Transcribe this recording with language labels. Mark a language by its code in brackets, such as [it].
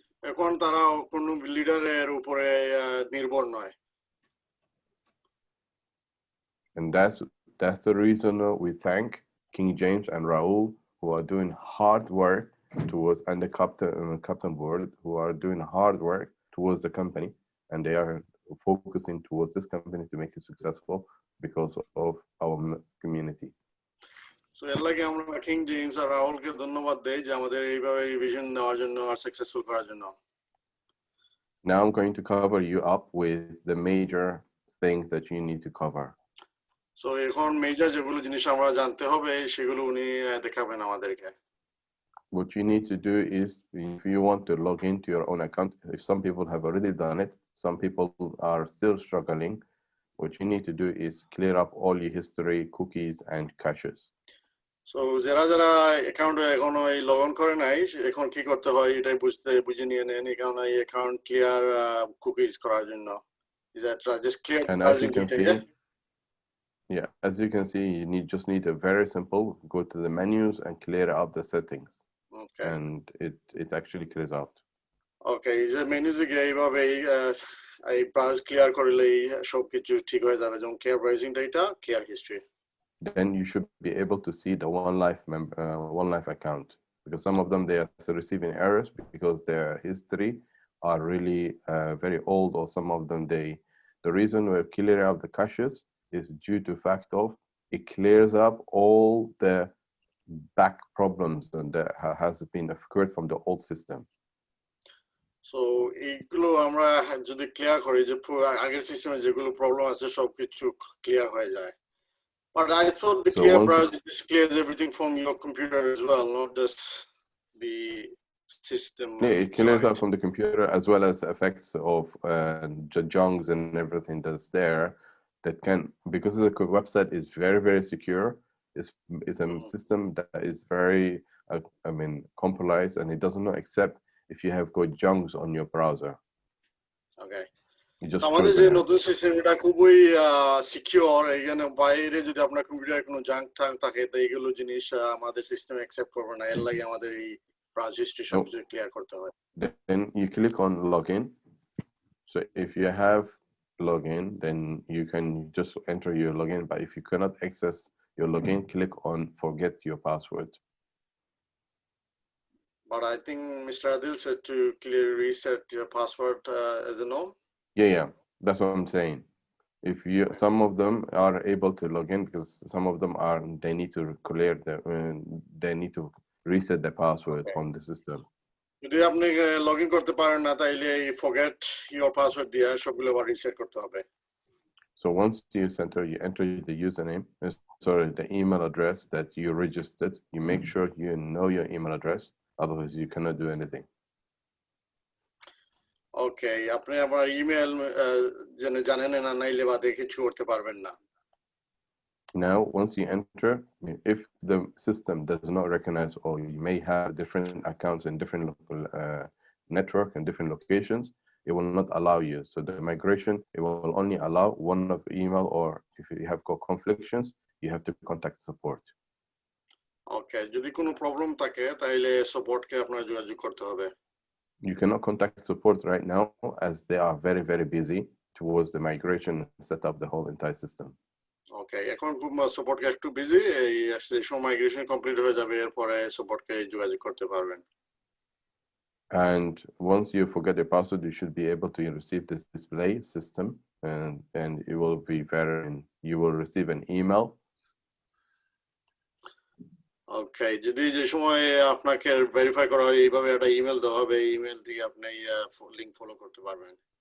[bn] এখন তারা কোনো লিডারের উপরে নির্ভর নয়। [en] And that's the reason we thank King James and Raul, who are doing hard work towards, and the captain board, who are doing hard work towards the company, and they are focusing towards this company to make it successful because of our community. [bn] So এর লাগে আমরা king James আর রাহুলকে ধন্যবাদ দেই যে আমাদের এইভাবে vision নেওয়ার জন্য আর সাকসেসফুল করার জন্য। [en] Now I'm going to cover you up with the major things that you need to cover. [bn] So এখন মেজর যেগুলো জিনিস আমরা জানতে হবে সেগুলো উনি দেখাবেন আমাদেরকে। [en] What you need to do is, if you want to log into your own account, if some people have already done it, some people are still struggling, what you need to do is clear up all your history, cookies, and caches. [bn] So যারা যারা অ্যাকাউন্টে এখনো এই log in করে নাই, এখন কি করতে হয় এটাই বুঝে নিয়ে নেন, কারণ এই অ্যাকাউন্ট ক্লিয়ার কুকিজ করার জন্য। [en] Is that right? Just clear. And as you can see, yeah, as you can see, you just need a very simple, go to the menus and clear out the settings. Okay. And it actually clears out. [bn] Okay, যে মেনুতে গিয়ে এইভাবে এই browse clear করলেই সবকিছু ঠিক হয়ে যাবে, যেমন clear browsing data, clear history. [en] Then you should be able to see the One Life account, because some of them, they are receiving errors because their history are really very old, or some of them the reason we're clearing out the caches is due to fact of it clears up all the back problems that has been occurred from the old system. [bn] So এইগুলো আমরা যদি clear করি যে আগের সিস্টেমে যেগুলো problem আছে সবকিছু ক্লিয়ার হয়ে যায়। [en] But I thought the clear browser just clears everything from your computer as well, not just the system. Yeah, it clears out from the computer as well as the effects of junks and everything that's there. That can, because the website is very, very secure. It's a system that is very, compromised, and it does not accept if you have got junks on your browser. Okay. [bn] আমাদের যে নতুন system এটা খুবই secure, এখানে বাইরে যদি আপনার কম্পিউটারে কোনো জাঙ্ক টাঙ্ক থাকে তো এইগুলো জিনিস আমাদের সিস্টেম অ্যাকসেপ্ট করবে না, এর লাগে আমাদের এই ব্রাউজ হিস্ট্রি সবকিছু ক্লিয়ার করতে হয়। [en] Then you click on login. So if you have login, then you can just enter your login, but if you cannot access your login, click on forget your password. But I think Mr. Adil said to clearly reset your password as a no. Yeah, that's what I'm saying. If some of them are able to log in, because some of them they need to clear they need to reset the password from the system. [bn] যদি আপনি log in করতে পারেন না তাইলে এই [en] forget your password [bn] দিয়ে সবগুলো আবার রিসেট করতে হবে। [en] So once you enter the username, sorry, the email address that you registered. You make sure you know your email address. Otherwise, you cannot do anything. [bn] ওকে, আপনি আমার ইমেল জানেন না নাইলে বা দেখে কিছু করতে পারবেন না। [en] Now, once you enter, if the system does not recognize, or you may have different accounts in different local network and different locations, it will not allow you. So the migration, it will only allow one of email, or if you have got conflicts, you have to contact support. [bn] ওকে, যদি কোনো problem থাকে তাইলে সাপোর্টকে আপনার যোগাযোগ করতে হবে। [en] You cannot contact support right now as they are very, very busy towards the migration and set up the whole entire system. [bn] ওকে, এখন সাপোর্টকে একটু বিজি, এই সময় মাইগ্রেশন কমপ্লিট হয়ে যাবে, এরপরে সাপোর্টকে যোগাযোগ করতে পারবেন। [en] And once you forget your password, you should be able to receive this display system, and it will be you will receive an email. [bn] ওকে, যদি যে সময় আপনাকে ভেরিফাই করা হয় এইভাবে একটা ইমেল দেওয়া হবে, ইমেল দিয়ে আপনি লিংক ফলো করতে পারবেন।